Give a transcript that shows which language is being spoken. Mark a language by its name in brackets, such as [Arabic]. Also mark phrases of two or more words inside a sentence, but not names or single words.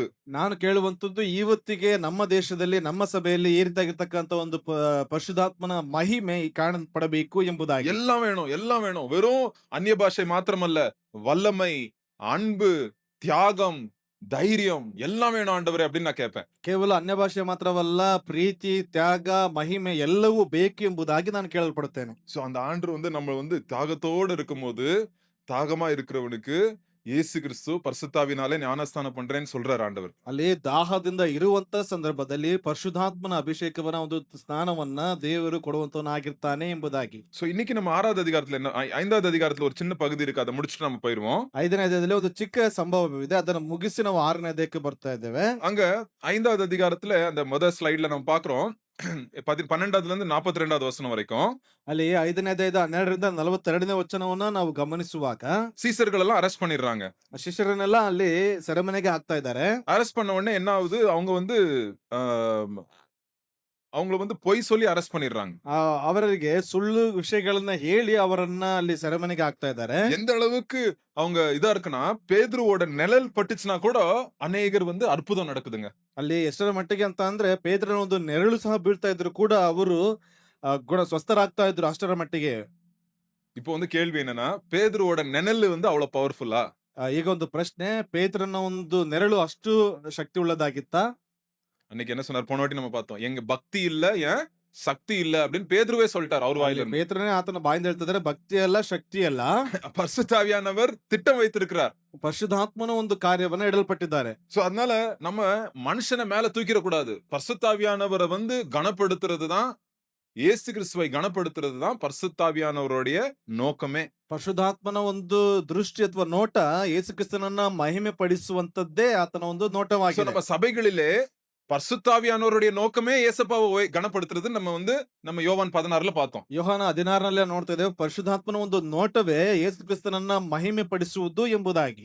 [Kannada] ನಾನು ಕೇಳುವಂತದ್ದು, ಇವತ್ತಿಗೆ ನಮ್ಮ ದೇಶದಲ್ಲಿ, ನಮ್ಮ ಸಭೆಯಲ್ಲಿ ಈ ರೀತಿಯಾಗಿರ್ತಕ್ಕಂಥ ಒಂದು ಪರಿಶುದ್ಧಾತ್ಮನ ಮಹಿಮೆ ಕಾಣಲ್ಪಡಬೇಕು ಎಂಬುದಾಗಿ. [Tamil] எல்லாம் வேணும், எல்லாம் வேணும். வெறும் அந்நிய பாஷை மாத்திரமல்ல, வல்லமை, அன்பு, தியாகம், தைரியம் எல்லாம் வேணும் ஆண்டவரே அப்படின்னு நான் கேட்பேன். [Kannada] ಕೇವಲ ಅನ್ಯ ಭಾಷೆ ಮಾತ್ರವಲ್ಲ, ಪ್ರೀತಿ, ತ್ಯಾಗ, ಮಹಿಮೆ ಎಲ್ಲವೂ ಬೇಕು ಎಂಬುದಾಗಿ ನಾನು ಕೇಳಲ್ಪಡುತ್ತೇನೆ. [Tamil] சோ அந்த ஆண்டு நம்ம தாகத்தோடு இருக்கும்போது, தாகமா இருக்கிறவனுக்கு இயேசு கிறிஸ்து பரிசுத்தாவினாலே ஞானஸ்தானம் பண்றேன்னு சொல்றாரு ஆண்டவர். [Kannada] ಅಲ್ಲಿ ದಾಹದಿಂದ ಇರುವಂತ ಸಂದರ್ಭದಲ್ಲಿ ಪರಿಶುದ್ಧಾತ್ಮನ ಅಭಿಷೇಕವನ್ನ, ಒಂದು ಸ್ನಾನವನ್ನ ದೇವರು ಕೊಡುವಂತವನಾಗಿರ್ತಾನೆ ಎಂಬುದಾಗಿ. [Tamil] சோ இன்னைக்கு நம்ம 6வது அதிகாரத்துல 5வது அதிகாரத்துல ஒரு சின்ன பகுதி இருக்கு, அதை முடிச்சுட்டு நம்ம போயிருவோம். [Kannada] 5ನೇ ಅಧ್ಯಾಯದಲ್ಲಿ ಒಂದು ಚಿಕ್ಕ ಸಂಭವವಿದೆ, ಅದನ್ನು ಮುಗಿಸಿ ನಾವು 6ನೇ ಅಧ್ಯಾಯಕ್ಕೆ ಬರ್ತಾ ಇದ್ದೇವೆ. [Tamil] அங்க 5வது அதிகாரத்துல அந்த முதல் ஸ்லைட்ல நம்ம பாக்குறோம் 12ல இருந்து 42வது வசனம் வரைக்கும். [Kannada] ಅಲ್ಲಿ 5ನೇ ಅಧ್ಯಾಯದ 12ರಿಂದ 42ನೇ ವಚನವನ್ನ ನಾವು ಗಮನಿಸುವಾಗ, [Tamil] சீசர்கள் எல்லாம் அரெஸ்ட் பண்ணிடுறாங்க. [Kannada] ಶಿಷ್ಯರನ್ನೆಲ್ಲ ಅಲ್ಲಿ ಸೆರೆಮನೆಗೆ ಹಾಕ್ತಾ ಇದ್ದಾರೆ. [Tamil] அரெஸ்ட் பண்ண உடனே என்ன ஆகுது, அவங்க அவங்கள பொய் சொல்லி அரெஸ்ட் பண்ணிடுறாங்க. [Kannada] ಅವರಿಗೆ ಸುಳ್ಳು ವಿಷಯಗಳನ್ನ ಹೇಳಿ ಅವರನ್ನ ಅಲ್ಲಿ ಸೆರೆಮನೆಗೆ ಹಾಕ್ತಾ ಇದ್ದಾರೆ. [Tamil] எந்த அளவுக்கு அவங்க இதா இருக்குன்னா, பேதுருவோட நிழல் பட்டுச்சுன்னா கூட அநேகர் அற்புதம் நடக்குதுங்க. [Kannada] ಅಲ್ಲಿ ಎಷ್ಟರ ಮಟ್ಟಿಗೆ ಅಂತ ಅಂದ್ರೆ, ಪೇತ್ರನ ಒಂದು ನೆರಳು ಸಹ ಬೀಳ್ತಾ ಇದ್ರು ಕೂಡ ಅವರು ಸ್ವಸ್ಥರಾಗ್ತಾ ಇದ್ರು ಅಷ್ಟರ ಮಟ್ಟಿಗೆ. [Tamil] இப்போ கேள்வி என்னன்னா, பேதுருவோட நிழல் அவ்வளவு பவர்ஃபுல்லா? [Kannada] ಈಗ ಒಂದು ಪ್ರಶ್ನೆ, ಪೇತ್ರನ ಒಂದು ನೆರಳು ಅಷ್ಟು ಶಕ್ತಿ ಉಳ್ಳದಾಗಿತ್ತಾ? [Tamil] அன்னைக்கு என்ன சொன்னார்? போன வாட்டி நம்ம பார்த்தோம், எங்க பக்தி இல்ல, ஏன் சக்தி இல்ல அப்படின்னு பேதுருவே சொல்லிட்டார் அவர் வாயில இருந்து. [Kannada] ಪೇತ್ರನೇ ಆತನ ಬಾಯಿಂದ ಹೇಳ್ತಿದ್ದಾರೆ, ಭಕ್ತಿ ಅಲ್ಲ, ಶಕ್ತಿ ಅಲ್ಲ, [Tamil] பரிசுத்தாவியானவர் திட்டம் வைத்திருக்கிறார். [Kannada] ಪರಿಶುದ್ಧಾತ್ಮನ ಒಂದು ಕಾರ್ಯವನ್ನ ಇಡಲ್ಪಟ್ಟಿದ್ದಾರೆ. [Tamil] சோ அதனால நம்ம மனுஷனை மேல தூக்கிட கூடாது. பரிசுத்தாவியானவரை கனப்படுத்துறது தான் இயேசு கிறிஸ்துவை கனப்படுத்துறதுதான் பரிசுத்தாவியானவருடைய நோக்கமே. [Kannada] ಪರಿಶುದ್ಧಾತ್ಮನ ಒಂದು ದೃಷ್ಟಿ ಅಥವಾ ನೋಟ ಯೇಸು ಕ್ರಿಸ್ತನನ್ನ ಮಹಿಮೆ ಪಡಿಸುವಂತದ್ದೇ ಆತನ ಒಂದು [Tamil] சோ [Kannada] ನೋಟವಾಗಿದೆ. [Tamil] நம்ம சபைகளிலே பரிசுத்தாவியானவருடைய நோக்கமே இயேசப்பாவை கனப்படுத்துறது நம்ம யோவான் 16ல பார்த்தோம். [Kannada] ಯೋಹಾನ 16 ನೋಡ್ತಾ ಇದ್ದೇವೆ, ಪರಿಶುದ್ಧಾತ್ಮನ ಒಂದು ನೋಟವೇ ಯೇಸು ಕ್ರಿಸ್ತನನ್ನ ಮಹಿಮೆ ಪಡಿಸುವುದು ಎಂಬುದಾಗಿ.